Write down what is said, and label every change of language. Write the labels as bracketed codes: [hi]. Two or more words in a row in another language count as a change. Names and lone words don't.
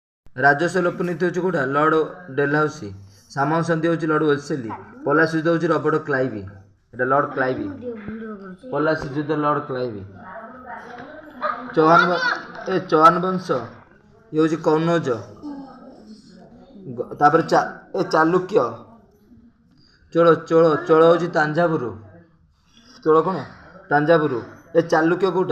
[or] ରାଜସ୍ୱ ଲୋପନୀତି ହେଉଛି କୋଉଟା? ଲର୍ଡ ଡେଲହାଉସି। ସାମନ୍ତ ସନ୍ଧି ହେଉଛି ଲର୍ଡ ୱେଲସଲି। ପଲାସି ଯୁଦ୍ଧ ହେଉଛି ରବର୍ଟ କ୍ଲାଇଭି। ଏଟା ଲର୍ଡ କ୍ଲାଇଭି। ପଲାଶୀ ଯୁଦ୍ଧ ଲର୍ଡ କ୍ଲାଇଭି। ଚୌହାନ ବଂଶ ଇଏ ହେଉଛି କନୌଜ। ତାପରେ ଚାଲୁକ୍ୟ। ଚୋଳ ଚୋଳ ଚୋଳ ହେଉଛି ତାଞ୍ଜାଭୁରୁ। ଚୋଳ କ'ଣ? ତାଞ୍ଜାଭୁରୁ। ଏ ଚାଲୁକ୍ୟ କୋଉଟା?